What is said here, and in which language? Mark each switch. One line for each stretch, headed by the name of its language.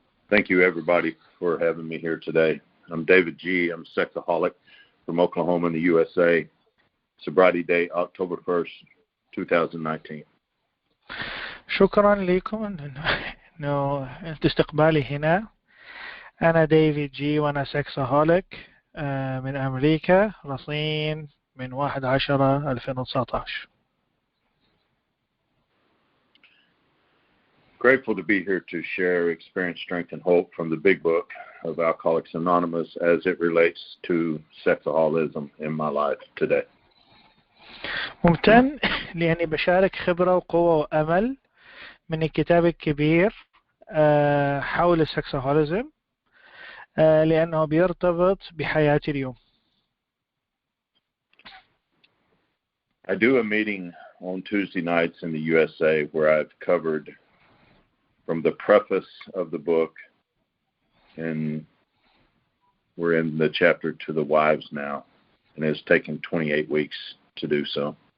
English: Thank you, everybody, for having me here today. I'm David G. I'm a sexaholic from Oklahoma in the USA. Sobriety date, October 1st, 2019.
Arabic: شكرا لكم انه استقبالي هنا. انا ديفيد جي وانا سكسهوليك من امريكا، رصين من 1/10/2019.
English: Grateful to be here to share experience, strength, and hope from the big book of Alcoholics Anonymous as it relates to sexaholism in my life today.
Arabic: ممتن لأني بشارك خبرة وقوة وأمل من الكتاب الكبير حول السكسهوليزم لأنه بيرتبط بحياتي اليوم.
English: I do a meeting on Tuesday nights in the USA where I've covered from the preface of the book, and we're in the chapter to the wives now, and it's taken 28 weeks to do so.